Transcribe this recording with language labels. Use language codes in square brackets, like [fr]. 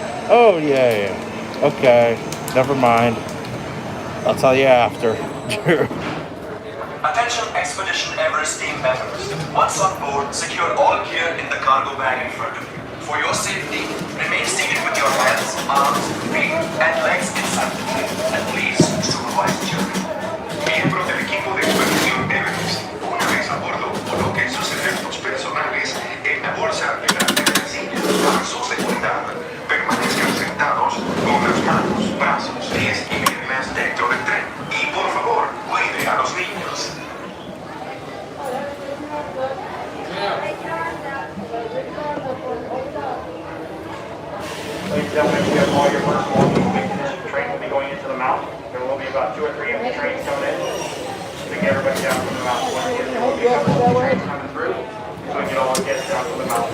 [en] Oh yeah. Okay, never mind. I'll tell you after. Attention Expedition Everest team members. Once on board, secure all gear in the cargo bag in front of you. For your safety, remain seated with your hands, arms, feet, and legs inside the plane. And please supervise children. [es] Miembros del equipo de expedición Everest, una vez a bordo, coloquen sus efectos personales en la bolsa de la emergencia. Para su seguridad, permanezcan sentados con las manos, brazos, pies y piernas dentro del tren. Y por favor, cuide a los niños. [en] Ladies and gentlemen, we have all your first walking condition. The train will be going into the mountain. There will be about 2 or 3 empty trains coming in. To get everybody down from the mountain. There will be a couple of trains coming through, so we can all get down from the mountain.